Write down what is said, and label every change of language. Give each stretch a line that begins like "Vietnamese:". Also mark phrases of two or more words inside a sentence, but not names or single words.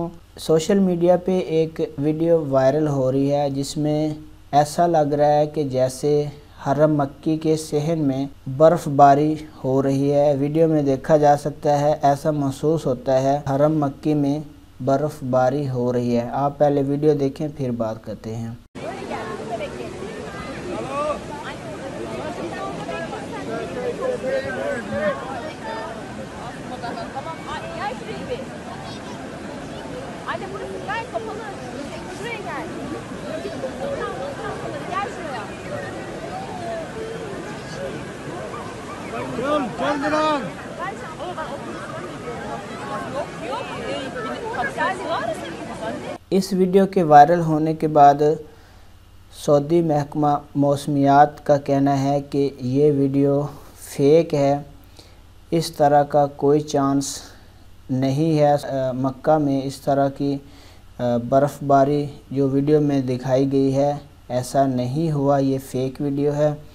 English: social media
Urdu: پہ ایک ویڈیو وائرل ہو رہی ہے جس میں ایسا لگ رہا ہے کہ جیسے حرم مکی کے صحن میں برفباری ہو رہی ہے. ویڈیو میں دیکھا جا سکتا ہے، ایسا محسوس ہوتا ہے حرم مکی میں برفباری ہو رہی ہے. آپ پہلے ویڈیو دیکھیں پھر بات کرتے ہیں.
Turkish: Anne burası gayet kapalı. Şuraya gel. Gel şuraya. Gel Dilan. Ben şampuan Yok. Kapısı var mı?
Urdu: اس ویڈیو کے وائرل ہونے کے بعد سعودی محکمہ موسمیات کا کہنا ہے کہ یہ ویڈیو فیک ہے. اس طرح کا کوئی چانس نہیں ہے. مکہ میں اس طرح کی برفباری جو ویڈیو میں دکھائی گئی ہے ایسا نہیں ہوا، یہ
English: fake video
Urdu: ہے.